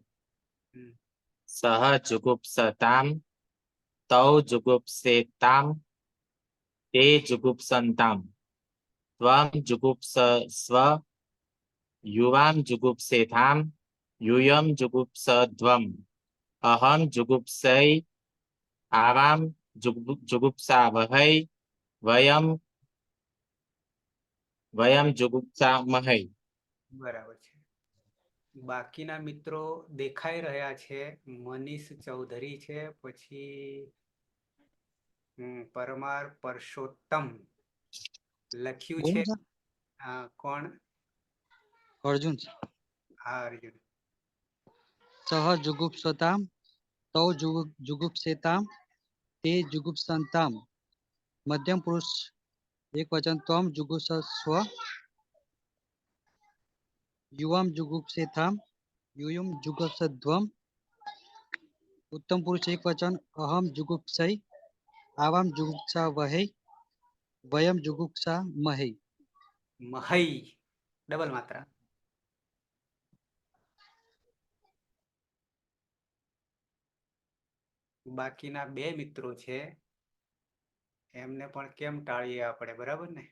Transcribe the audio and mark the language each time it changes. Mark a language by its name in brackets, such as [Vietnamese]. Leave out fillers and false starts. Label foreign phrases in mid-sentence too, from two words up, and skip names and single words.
[Sanskrit] सह जुगुप्सतां तौ जुगुप्सेतां ते जुगुप्सन्तां त्वं जुगुप्सस्व युवां जुगुप्सेथां यूयं जुगुप्सध्वम् अहं जुगुप्सै आवां जुगुप्सावहै वयं जुगुप्सामहै। [Gujarati] बराबर છે। બાકીના મિત્રો દેખાઈ રહ્યા છે મનીષ ચૌધરી છે પછી પરમાર પરસોત્તમ લખ્યું છે કોણ અર્જુન હા અર્જુન [Sanskrit] सह जुगुप्सतां तौ जुगुप्सेतां ते जुगुप्सन्तां मध्यम पुरुष एक वचन त्वं जुगुप्सस्व युवां जुगुप्सेथां यूयं जुगुप्सध्वम् उत्तम पुरुष एक वचन अहं जुगुप्सै आवां जुगुप्सावहै वयम जुगुप्सा महै. [Gujarati] મહઈ ડબલ માત્રા. બાકીના બે મિત્રો છે એમને પણ કેમ ટાળીએ આપણે, બરાબર ને?